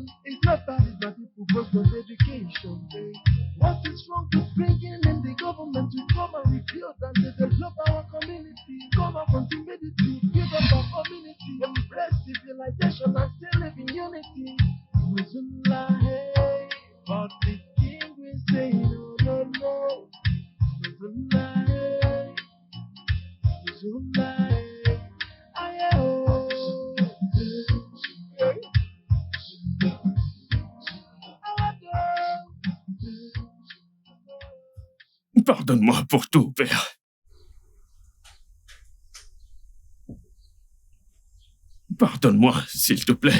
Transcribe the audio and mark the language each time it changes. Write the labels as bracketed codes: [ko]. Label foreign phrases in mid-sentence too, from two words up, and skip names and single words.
[en] It's not that it's that people focus on education. Hey, what is wrong with bringing in the government to come and rebuild and develop our community? Come out from timidity, give up our community, embrace civilization and still live in unity. Musula, hey, but the king will say no, no, no. Musula, hey, Musula, hey, aye, oh, hey, [fr] Pardonne-moi pour tout, père. Pardonne-moi, s'il te plaît.